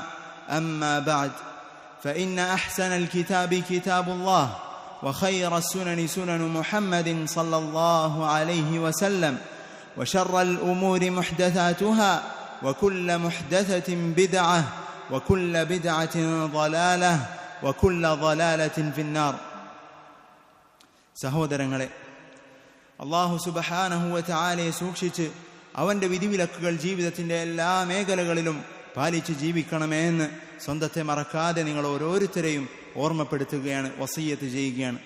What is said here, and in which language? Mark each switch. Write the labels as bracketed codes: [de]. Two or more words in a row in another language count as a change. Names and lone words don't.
[ar] أما بعد، فإن أحسن الكتاب كتاب الله وخير السنن سنن محمد صلى الله عليه وسلم وشر الأمور محدثاتها وكل محدثة بدعة وكل بدعة ضلالة وكل ضلالة في النار. [ml] സഹോദരങ്ങളെ, [ar] الله سبحانه وتعالى [ml] സൂക്ഷിച്ച് അവന്റെ വിധിവിലക്കുകൾ ജീവിതത്തിന്റെ എല്ലാ മേഖലകളിലും പാലിച്ച് ജീവിക്കണമേ എന്ന് സ്വന്തത്തെ മറക്കാതെ നിങ്ങൾ ഓരോരുത്തരെയും ഓർമ്മപ്പെടുത്തുകയാണ്, വസിയ്യത്ത് ചെയ്യുകയാണ്.